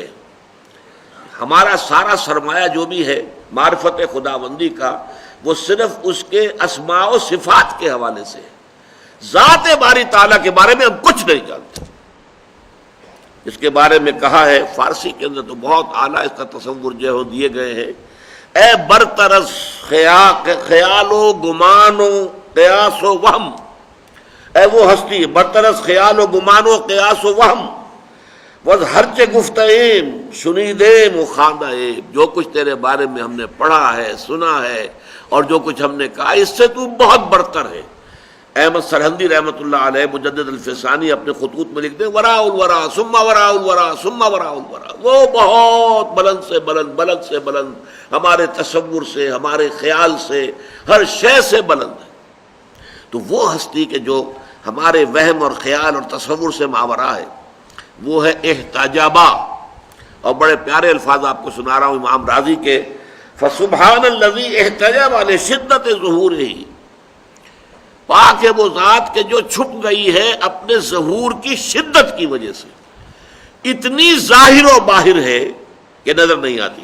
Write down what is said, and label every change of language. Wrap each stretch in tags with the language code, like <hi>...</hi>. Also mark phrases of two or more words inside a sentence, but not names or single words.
<ur>ہمارا سارا سرمایہ جو بھی ہے معرفت خداوندی کا، وہ صرف اس کے اسماء و صفات کے حوالے سے ہے، ذات باری تعالیٰ کے بارے میں ہم کچھ نہیں جانتے۔ اس کے بارے میں کہا ہے، فارسی کے اندر تو بہت اعلیٰ اس کا تصور جو ہے دیے گئے ہیں،</ur> <fa>اے برطرز خیال و گمان و قیاس و وہم،</fa> <ur>اے وہ ہستی</ur> <fa>برطرز خیال و گمان و قیاس و وہم، وز ہرچے گفتیم شنیدیم و خواندیم،</fa> <ur>جو کچھ تیرے بارے میں ہم نے پڑھا ہے، سنا ہے، اور جو کچھ ہم نے کہا اس سے تو بہت برتر ہے۔ احمد سرہندی رحمۃ اللہ علیہ مجدد الفسانی اپنے خطوط میں لکھتے ہیں،</ur> <ar>وراء الورا ثم وراء الورا ثم وراء الورا،</ar> <ur>وہ بہت بلند سے بلند، بلند سے بلند، ہمارے تصور سے، ہمارے خیال سے، ہر شے سے بلند ہے۔ تو وہ ہستی کے جو ہمارے وہم اور خیال اور تصور سے ماورا ہے وہ ہے احتجابا۔ اور بڑے پیارے الفاظ آپ کو سنا رہا ہوں امام راضی کے،</ur> <ar>فسبحان الذی احتجب لشدت ظہورہ،</ar> <ur>پاک ہے وہ ذات کے جو چھپ گئی ہے اپنے ظہور کی شدت کی وجہ سے، اتنی ظاہر و باہر ہے کہ نظر نہیں آتی۔</ur>